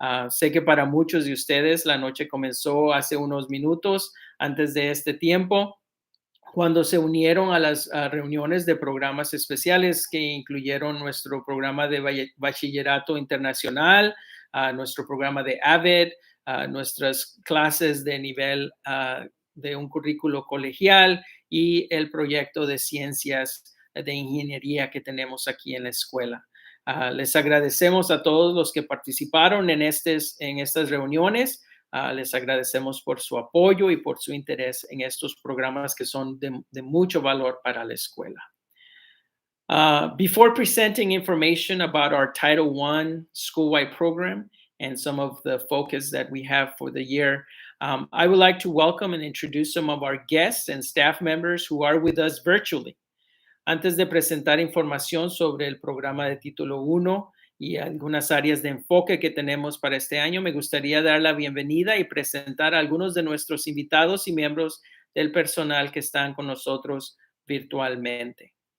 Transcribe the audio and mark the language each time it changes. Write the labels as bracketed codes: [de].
[es] Sé que para muchos de ustedes la noche comenzó hace unos minutos antes de este tiempo, cuando se unieron a las reuniones de programas especiales que incluyeron nuestro programa de bachillerato internacional, nuestro programa de AVED, nuestras clases de nivel de un currículo colegial y el proyecto de ciencias de ingeniería que tenemos aquí en la escuela. Les agradecemos a todos los que participaron en estas reuniones. Les agradecemos por su apoyo y por su interés en estos programas que son de mucho valor para la escuela. [en] Before presenting information about our Title I school-wide program and some of the focus that we have for the year, I would like to welcome and introduce some of our guests and staff members who are with us virtually. [es] Antes de presentar información sobre el programa de Título 1 y algunas áreas de enfoque que tenemos para este año, me gustaría dar la bienvenida y presentar a algunos de nuestros invitados y miembros del personal que están con nosotros virtualmente.